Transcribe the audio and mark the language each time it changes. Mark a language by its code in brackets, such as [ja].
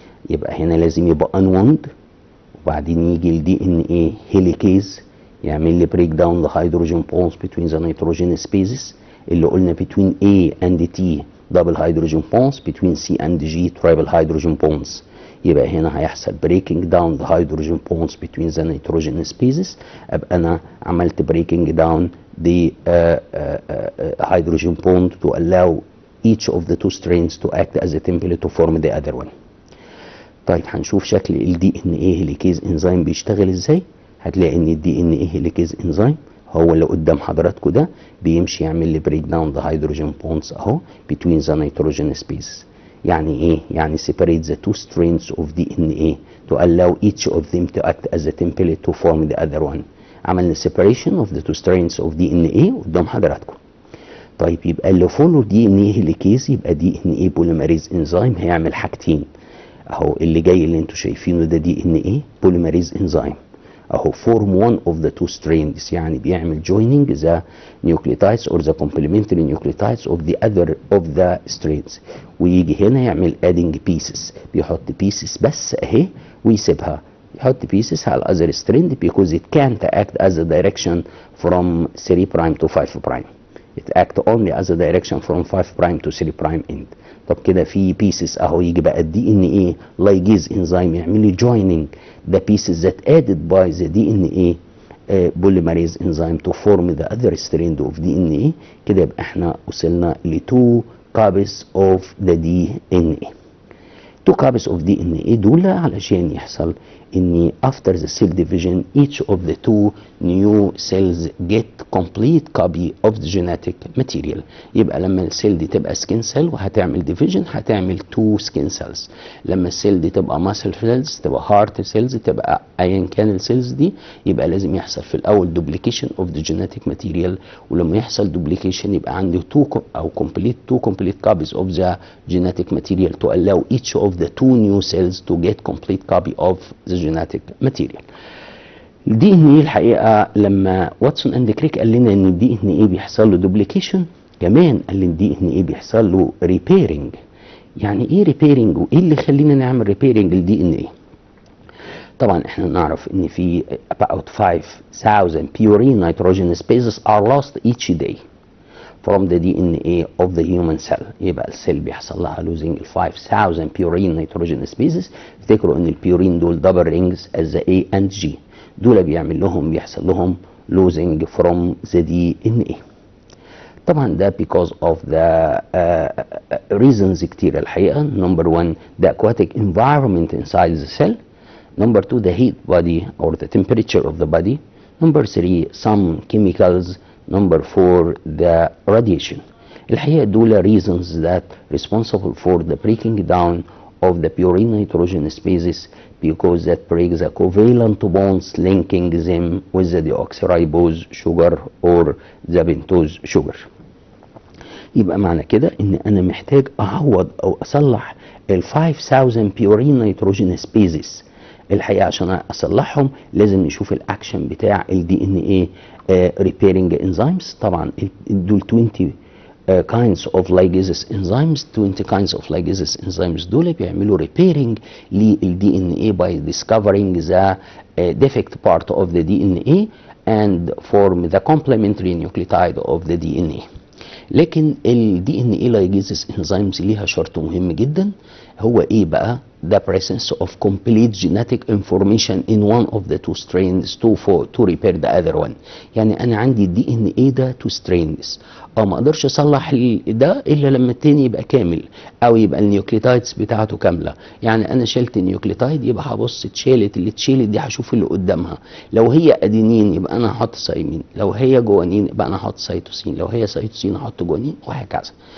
[ar] يبقى هنا لازم يبقى [en] unwound، [ar] وبعدين يجي ال [en] DNA helicase [ar] يعمل لي [en] break down the hydrogen bonds between the nitrogen spaces [ar] اللي قلنا [en] between A and T double hydrogen bonds, between C and G triple hydrogen bonds. [ar] يبقى هنا هيحصل [en] breaking down the hydrogen bonds between the nitrogen spaces. [ar] ابقى انا عملت [en] breaking down the hydrogen bond to allow each of the two strands to act as a template to form the other one. [ar] طيب هنشوف شكل الدي ان ايه هيليكيز انزيم بيشتغل ازاي. هتلاقي ان الدي ان ايه هيليكيز انزيم هو اللي قدام حضراتكم ده بيمشي يعمل لي بريك داون ذا هيدروجين بونز اهو [en] between the nitrogen spaces. [ar] يعني ايه؟ يعني [en] separate the two strands of DNA to allow each of them to act as a template to form the other one. عملنا separation of the two strands of DNA [ar] قدام حضراتكم. طيب يبقى اللي فولو دي ان ايه هيليكيز يبقى دي ان ايه بوليمريز انزيم هيعمل حاجتين اهو. اللي جاي اللي انتوا شايفينه ده دي ان ايه بوليمريز انزيم، [en] اهو form one of the two strands، [ar] يعني بيعمل [en] joining the nucleotides or the complementary nucleotides of the other of the strands. [ar] ويجي هنا يعمل [en] adding pieces، [ar] بيحط pieces بس اهي ويسيبها، يحط [en] pieces على other strand because it can't act as a direction from 3 prime to 5 prime. It act only as a direction from 5 prime to 3 prime end. [ar] طب كده في [en] pieces اهو، [ar] يجي بقى الدي ان ايه [en] ligase enzyme [ar] يعمل لي [en] joining the pieces that added by the DNA polymerase enzyme to form the other strand of DNA. [ar] كده يبقى احنا وصلنا ل [en] 2 copies of the DNA. 2 copies of DNA [ar] دول علشان يحصل ان [en] after the cell division each of the 2 new cells get complete copy of the genetic material. [ar] يبقى لما السيل دي تبقى [en] skin cell [ar] وهتعمل division هتعمل [en] 2 skin cells. [ar] لما السيل دي تبقى muscle cells تبقى heart cells تبقى ايا كان السيلز دي، يبقى لازم يحصل في الاول [en] duplication of the genetic material. [ar] ولما يحصل [en] duplication [ar] يبقى عندي [en] 2 complete copies of the genetic material to allow each of the 2 new cells to get complete copy of the genetic material. [ar] الدي ان ايه الحقيقه لما واتسون اند كريك قال لنا ان الدي ان ايه بيحصل له دوبليكيشن، كمان قال لي الدي ان ايه بيحصل له ريبيرنج. يعني ايه ريبيرنج وايه اللي يخلينا نعمل ريبيرنج للدي ان ايه؟ طبعا احنا نعرف ان في [en] about 5000 purine nitrogenous bases are lost each day from the DNA of the human cell. [ar] يبقى السيل بيحصل لها [en] losing 5000 purine nitrogenous bases. [ar] افتكروا ان البيورين دول [en] double rings as the A and G، [ar] دول بيحصل لهم [en] losing from the DNA. [ar] طبعا ده [en] because of the reasons [ar] كتير الحقيقة. [en] number 1 the aquatic environment inside the cell. number 2 the heat body or the temperature of the body. number 3 some chemicals. number 4 the radiation. [ar] الحقيقة دول [en] reasons that responsible for the breaking down of the purine nitrogenous bases because that breaks the covalent bonds linking them with the deoxyribose sugar or the pentose sugar. [ar] يبقى معنى كده ان انا محتاج اعوض او اصلح ال 5000 purine nitrogenous bases. الحقيقه عشان اصلحهم لازم نشوف الاكشن بتاع الدي ان ايه [en] repairing enzymes. طبعا دول 20 kinds of ligases enzymes. [ar] 20 kinds of ligases enzymes دول بيعملوا [en] repairing للدي N A by discovering the defect part of the DNA and form the complementary nucleotide of the DNA. [ar] لكن الدي ان ايه لايجيزس انزيمز ليها شرط مهم جدا، هو ايه بقى؟ [en] the presence of complete genetic information in one of the 2 strains to repair the other one. [ar] يعني انا عندي الدي ان ايه ده 2 strains، ما اقدرش اصلح ده الا لما التاني يبقى كامل او يبقى النيوكليوتايدز بتاعته كامله. يعني انا شلت النيوكليوتايد يبقى هبص اللي اتشالت دي هشوف اللي قدامها، لو هي ادينين يبقى انا هحط ثايمين، لو هي جوانين يبقى انا هحط سيتوسين، لو هي سيتوسين هحط جوانين وهكذا.